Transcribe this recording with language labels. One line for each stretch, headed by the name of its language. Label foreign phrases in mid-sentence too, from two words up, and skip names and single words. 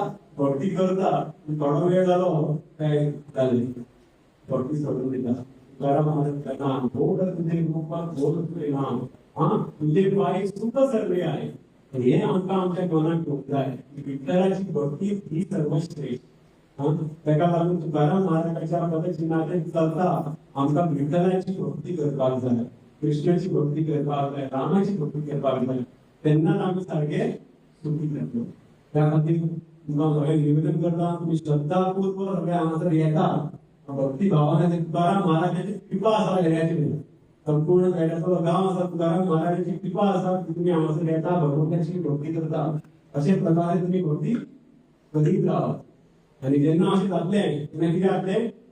Marathi: भक्ती करता थोडा वेळ झालो काय झाले भक्ती सोडून दिला तुकाराम महाराज गोड तुझे रूपात गोड तुझे नाम तुझे पाय सुख सर्वे आहे हे आमच्या मनात ठोकलं आहे विठ्ठलाची भक्ती ही सर्वश्रेष्ठ त्याला लागून तुकाराम महाराजांच्या पदचिन्हाने चालता आमचा विठ्ठलाची
Konkani: भक्ती करपाक जाय
Marathi: कृष्णाची
Konkani: भक्ती करपाक जाय रामाची भक्ती करपाक जाय
Marathi: त्यांना आम्ही सारखे सुखी करतो
Konkani: त्या खातीर तुमकां सगळे निवेदन करता तुम्ही श्रद्धापूर्वक सगळे हांगासर येता भक्ती भावाने तुकाराम महाराजांची कृपा आसा येण्याची संपूर्ण पेड्याचो गांव आसा तुकाराम महाराजांची कृपा आसा की तुम्ही हांगासर येता भगवंताची भक्ती करता अशे प्रकारे तुम्ही
Marathi: भक्ती करीत राहा
Konkani: आणि जेन्ना अशें जातलें तेन्ना कितें जातलें